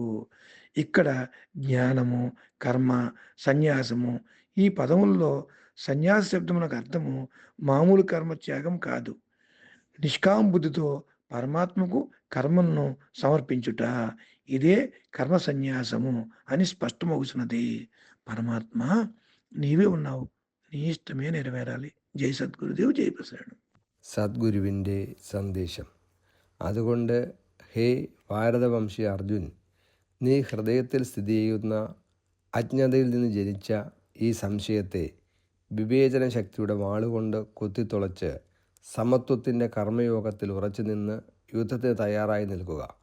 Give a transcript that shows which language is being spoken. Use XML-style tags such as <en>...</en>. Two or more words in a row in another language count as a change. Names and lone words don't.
<te>ఇక్కడ జ్ఞానము, కర్మ, సన్యాసము ఈ పదముల్లో సన్యాస శబ్దమునకు అర్థము మామూలు కర్మ త్యాగం కాదు. నిష్కామ బుద్ధితో పరమాత్మకు కర్మలను సమర్పించుట. ఇదే కర్మ సన్యాసము అని స్పష్టమవుతున్నది. పరమాత్మ నీవే ఉన్నావు. నీ ఇష్టమే నెరవేరాలి. జై సద్గురుదేవ్ జై ప్రసాద్.</te> <ml>സദ്ഗുരുവിൻ്റെ സന്ദേശം. അതുകൊണ്ട് ഹേ ഭാരതവംശി അർജുൻ, നീ ഹൃദയത്തിൽ സ്ഥിതി ചെയ്യുന്ന അജ്ഞതയിൽ നിന്ന് ജനിച്ച ഈ സംശയത്തെ വിവേചന ശക്തിയുടെ വാളുകൊണ്ട് കുത്തിത്തുളച്ച് സമത്വത്തിൻ്റെ കർമ്മയോഗത്തിൽ ഉറച്ചു നിന്ന് യുദ്ധത്തിന് തയ്യാറായി നിൽക്കുക.</ml>